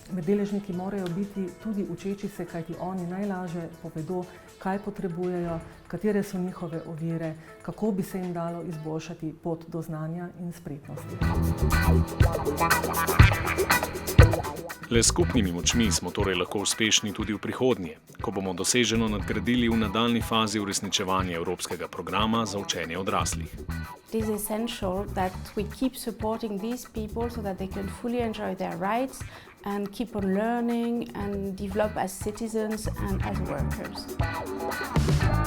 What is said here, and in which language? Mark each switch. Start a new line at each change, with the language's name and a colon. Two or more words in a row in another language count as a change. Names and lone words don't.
Slovenian: Med deležniki morajo biti tudi učeči se, kajti oni najlažje povedo, kaj potrebujejo, katere so njihove ovire, kako bi se jim dalo izboljšati pot do znanja in spretnosti. Le s skupnimi močmi smo torej lahko uspešni tudi v prihodnje, ko bomo doseženo nadgradili v nadaljni fazi uresničevanja Evropskega programa za učenje odraslih.
English: It is essential that we keep supporting these people so that they can fully enjoy their rights and keep on learning and develop as citizens and as workers.